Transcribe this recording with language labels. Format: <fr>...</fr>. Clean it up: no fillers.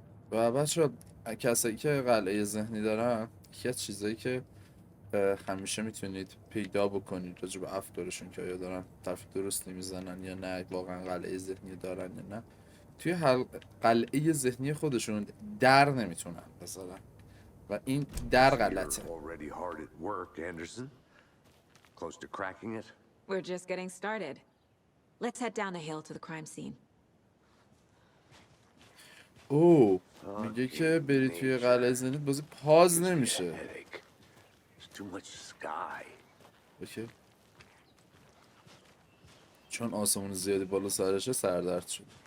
<fa>و بچه کسایی که قلعه ذهنی دارن یکی از چیزایی که همیشه میتونید پیدا بکنید راجع به افکارشون که آیا دارن حرف درستی میزنن یا نه، واقعا قلعه ذهنی دارن یا نه، توی قلعه ذهنی خودشون در نمیتونن بذارن و این در غلطه.</fa> <en>Already hard at work, Anderson. Close to cracking it. We're just getting started. Let's head down the hill to the crime scene.</en> <fa>اوه میگه که بری توی قلعه ذهنی بازی پاز نمیشه.</fa> <en>Too much sky. Okay.</en> <fa>چون آسمون زیادی بالا سرشه سردرد شد.</fa>